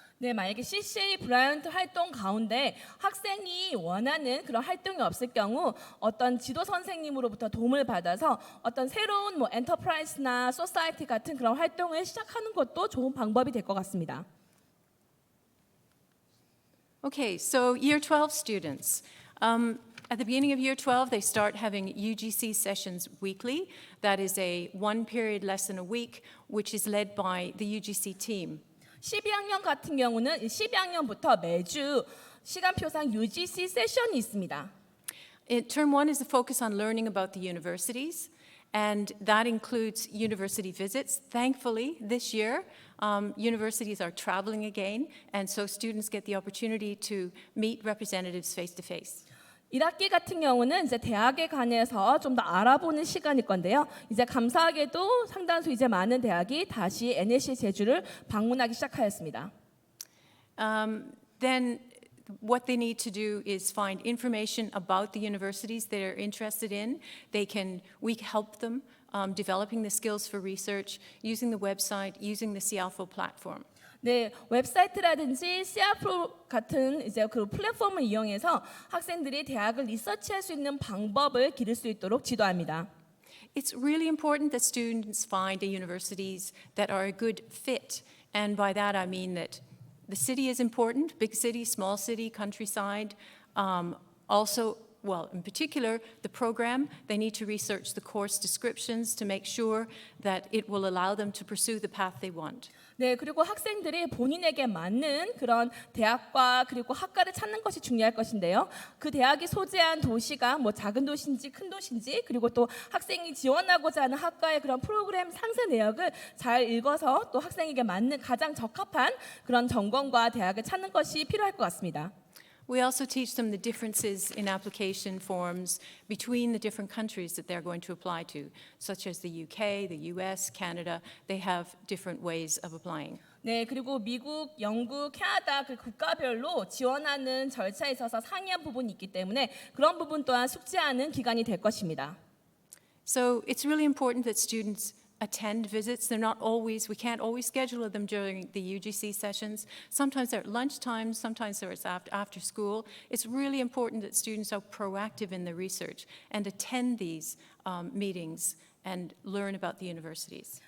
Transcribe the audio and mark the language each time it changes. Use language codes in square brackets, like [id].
[ko] 네, 만약에 CCA 브라이언트 활동 가운데 학생이 원하는 그런 활동이 없을 경우 어떤 지도 선생님으로부터 도움을 받아서 어떤 새로운 뭐 엔터프라이즈나 소사이티 같은 그런 활동을 시작하는 것도 좋은 방법이 될 것 같습니다. [en] Okay, so year 12 students. at the beginning of year 12, they start having UGC sessions weekly. That is a one-period lesson a week, which is led by the UGC team. [ko] 12학년 같은 경우는 12학년부터 매주 시간표상 UGC 세션이 있습니다. [en] Term 1 is the focus on learning about the universities, and that includes university visits. Thankfully, this year, universities are traveling again, and so students get the opportunity to meet representatives face to face. [ko] 1학기 같은 경우는 이제 대학에 관해서 좀 더 알아보는 시간일 건데요. 이제 감사하게도 상당수 이제 많은 대학이 다시 NSC 제주를 방문하기 시작하였습니다. [en] Then what they need to do is find information about the universities they're interested in. We help them developing the skills for research, using the website, using the CIALFO platform. [ko] 네, 웹사이트라든지 CIALFO 같은 이제 그 플랫폼을 이용해서 학생들이 대학을 리서치할 수 있는 방법을 기를 수 있도록 지도합니다. [en] It's really important that students find the universities that are a good fit. And by that I mean that the city is important, big city, small city, countryside. Also, well, in particular, the program, they need to research the course descriptions to make sure that it will allow them to pursue the path they want. [ko] 네, 그리고 학생들이 본인에게 맞는 그런 대학과 그리고 학과를 찾는 것이 중요할 것인데요. 그 대학이 소재한 도시가 뭐 작은 도시인지 큰 도시인지 그리고 또 학생이 지원하고자 하는 학과의 그런 프로그램 상세 내역을 잘 읽어서 또 학생에게 맞는 가장 적합한 그런 전공과 대학을 찾는 것이 필요할 것 같습니다. [en] We also teach them the differences in application forms between the different countries that they're going to apply to, such as the UK, the US, Canada. They have different ways of applying. [ko] 네, 그리고 미국, 영국, 캐나다 그 국가별로 지원하는 절차에 있어서 상이한 부분이 있기 때문에 그런 부분 또한 숙지하는 기간이 될 것입니다. [en] So it's really important that students attend visits. They're not always, we can't always schedule them during the UGC sessions. Sometimes they're at lunchtime, sometimes they're after school. It's really important that students are proactive in their research and attend these meetings and learn about the universities.